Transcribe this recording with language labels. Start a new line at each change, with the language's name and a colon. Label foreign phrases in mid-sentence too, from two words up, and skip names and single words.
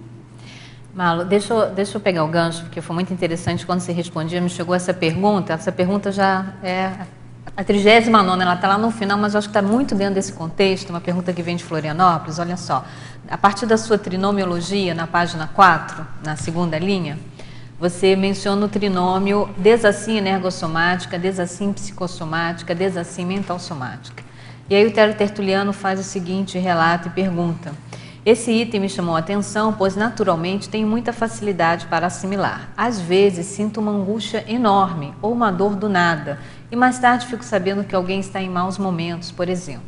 Portuguese: Malu, deixa eu pegar o gancho, porque foi muito interessante quando você respondia, me chegou essa pergunta já é a 39ª, ela está lá no final, mas eu acho que está muito dentro desse contexto, uma pergunta que vem de Florianópolis. Olha só, a partir da sua trinomiologia, na página 4, na segunda linha, você menciona o trinômio desassim energossomática, desassim psicossomática, desassim mental-somática. E aí o Tertuliano faz o seguinte relato e pergunta: esse item me chamou a atenção, pois naturalmente tenho muita facilidade para assimilar. Às vezes sinto uma angústia enorme ou uma dor do nada, e mais tarde fico sabendo que alguém está em maus momentos, por exemplo.